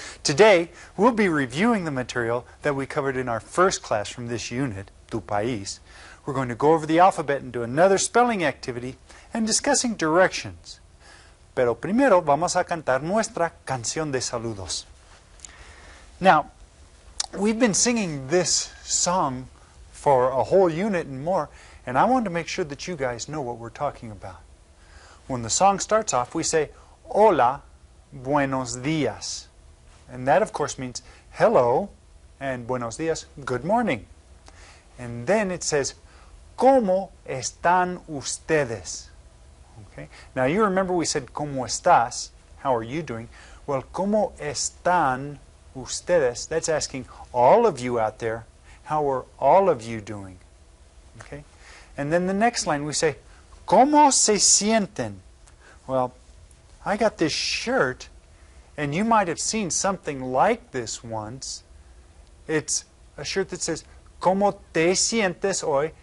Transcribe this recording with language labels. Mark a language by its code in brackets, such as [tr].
[en] Today, we'll be reviewing the material that we covered in our first class from this unit, Tu País. We're going to go over the alphabet and do another spelling activity and discussing directions. [es] Pero primero vamos a cantar nuestra canción de saludos. [en] Now, we've been singing this song for a whole unit and more, and I want to make sure that you guys know what we're talking about. When the song starts off, we say, [es] Hola, buenos días. [en] And that, of course, means hello, and [es] buenos días, [en] good morning. And then it says, [es] ¿Cómo están ustedes? [en] Okay. Now, you remember we said, [es] ¿Cómo estás? [en] How are you doing? Well, [es] ¿Cómo están ustedes? [en] That's asking all of you out there, how are all of you doing? Okay. And then the next line we say, [es] ¿Cómo se sienten? [en] Well, I got this shirt, and you might have seen something like this once. It's a shirt that says, [es] ¿Cómo te sientes hoy?